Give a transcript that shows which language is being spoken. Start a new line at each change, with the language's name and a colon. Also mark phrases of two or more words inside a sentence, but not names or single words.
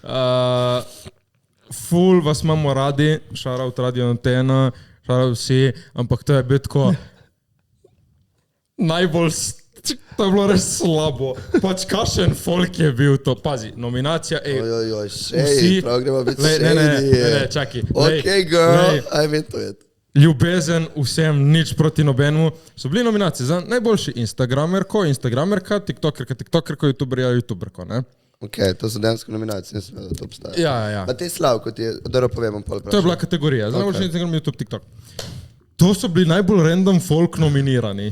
Slovenian: Ful vas imamo radi, shoutout Radio Antena, shoutout vsi, ampak to je bil tako najbolj, to je bilo res slabo. Pač kakšen folk je bil to, pazi, nominacija, Shady, prav gremo biti shady. Ne, čaki.
English: Okay, girl, I'm into it.
Slovenian: Ljubezen vsem, nič proti nobenemu. So bili nominacije za najboljši Instagramerka, TikTokerko, YouTuberko, ne? Ok, to so dejansko nominacije, nisem vedel, da to obstaja. Ja. Pa te Slavko ti je, dobro povem, pol vprašam. To je bila kategorija, za najboljši Instagram, YouTube, TikTok. To so bili najbolj random folk nominirani.